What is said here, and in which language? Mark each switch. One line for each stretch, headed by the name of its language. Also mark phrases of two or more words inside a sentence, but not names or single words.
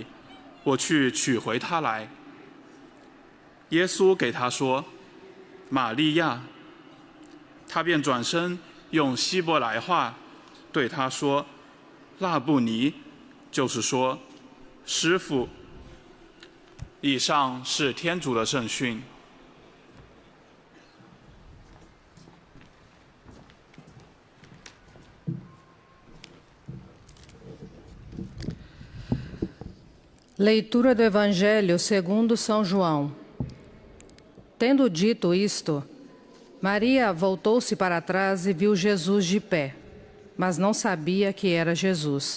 Chinese: 我去取回他来。”耶稣给他说：“玛利亚。” 他便转身用希伯来话对他说：“拉布尼”，就是说师傅。以上是天主的圣训。
Portuguese: Leitura do Evangelho segundo São João. Tendo dito isto, Maria voltou-se para trás e viu Jesus de pé, mas não sabia que era Jesus.